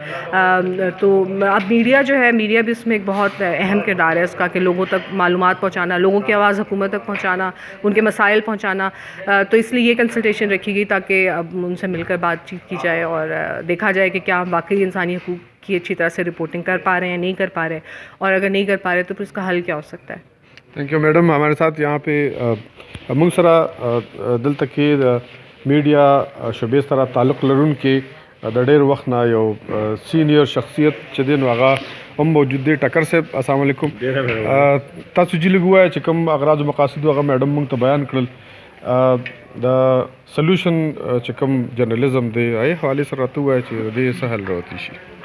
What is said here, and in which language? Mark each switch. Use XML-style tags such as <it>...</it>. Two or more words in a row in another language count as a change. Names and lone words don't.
<ur>تو اب میڈیا جو ہے، میڈیا بھی اس میں ایک بہت اہم کردار ہے اس کا، کہ لوگوں تک معلومات پہنچانا، لوگوں کی آواز حکومت تک پہنچانا، ان کے مسائل پہنچانا، تو اس لیے یہ کنسلٹیشن رکھی گئی تاکہ اب ان سے مل کر بات چیت کی جائے اور دیکھا جائے کہ کیا واقعی انسانی حقوق کی اچھی طرح سے رپورٹنگ کر پا رہے ہیں، نہیں کر پا رہے، اور اگر نہیں کر پا رہے تو پھر اس کا حل کیا ہو سکتا ہے۔</ur> <en>Thank you madam.</en> <ur>ہمارے ساتھ یہاں پہ</ur> <ps>منگ سرا دل تک میڈیا شعبے سره تعلق لرونکي د ډېر وخت نه یو سینیئر شخصیت چې دی نو هغه هم موجود دی، ټکر صاحب السلام علیکم۔ تاسو چې لږ ووایئ چې کوم اغراض او مقاصد هغه میډم موږ ته بیان کړل، د سلوشن چې کوم جرنلزم دی هغې حوالې سره راته ووایئ چې د دې څه حل راوتی شي؟</ps>